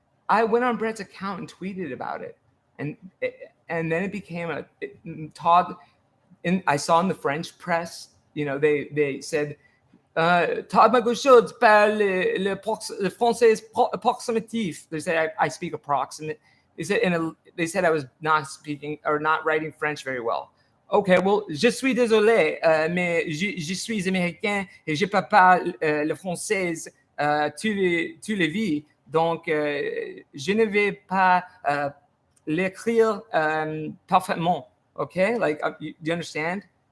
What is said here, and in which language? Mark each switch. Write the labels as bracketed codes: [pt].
[en] I went on Brett's account and tweeted about it, and then it became Todd. I saw in the French press, they said Todd Magoshod [fr] parle le français approximatif. [en] They said I speak approximate. They said I was not speaking or not writing French very well. Okay, well, [fr] je suis désolé, mais je suis américain et je parle le français tous les vies. Donc, je ne vais pas l'écrire parfaitement. [en] Okay, like, you understand?